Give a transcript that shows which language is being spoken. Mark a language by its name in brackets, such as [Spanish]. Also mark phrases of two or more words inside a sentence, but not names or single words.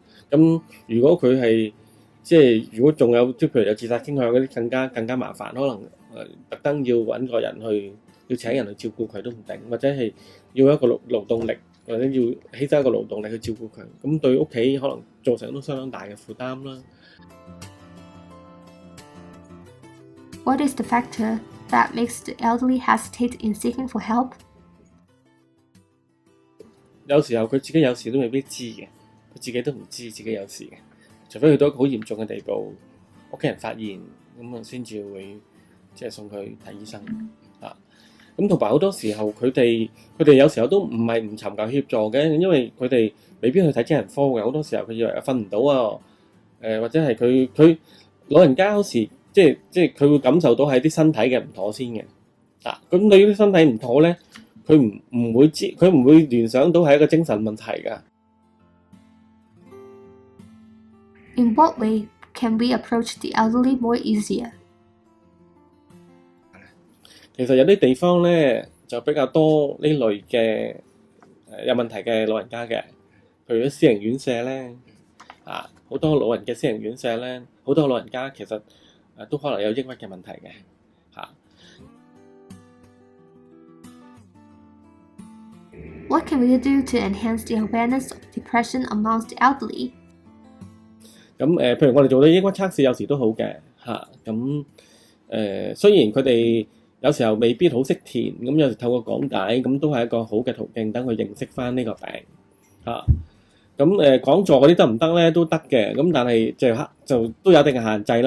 [Cantonese] 咁如果佢係即係如果仲有即係譬如有自殺傾向嗰啲更加麻煩，可能特登要揾個人要請人去照顧佢都唔定，或者係要一個勞動力。或者要犧牲一個勞動力去照顧佢，咁對屋企可能造成都相當大嘅負擔啦。 [English] What is the factor that makes the elderly hesitate in seeking for help? [Cantonese] 有時候佢自己有事都未必知嘅，佢自己都唔知自己有事嘅，除非去到一個好嚴重嘅地步，屋企人發現咁先至會即係送佢睇醫生咁同埋好多時候佢哋有時候都唔係唔尋求協助嘅，因為佢哋未必去睇精神科嘅，好多時候佢以為瞓唔到或者係佢老人家有時即係佢會感受到係啲身體嘅唔妥先嘅，咁對於啲身體唔妥咧，佢唔會聯想到係一個精神問題㗎。 [English] In what way can we approach the elderly more easier? [Cantonese] 其實有啲地方咧就比較多呢類嘅有問題嘅老人家嘅，譬如啲私營院舍咧， 好多老人嘅私營院舍咧，好多老人家其實都可能有抑鬱嘅問題嘅嚇。 [English] What can we do to enhance the awareness of depression amongst the elderly? [Cantonese] 咁譬如我哋做啲抑鬱測試有時都好嘅嚇。咁雖然佢哋有時候未必好識填，咁有時透過講解，咁都係一個好嘅途徑，等佢認識翻呢個病嚇。咁講座嗰啲得唔得咧？都得嘅，咁但係就都有一定嘅限制啦。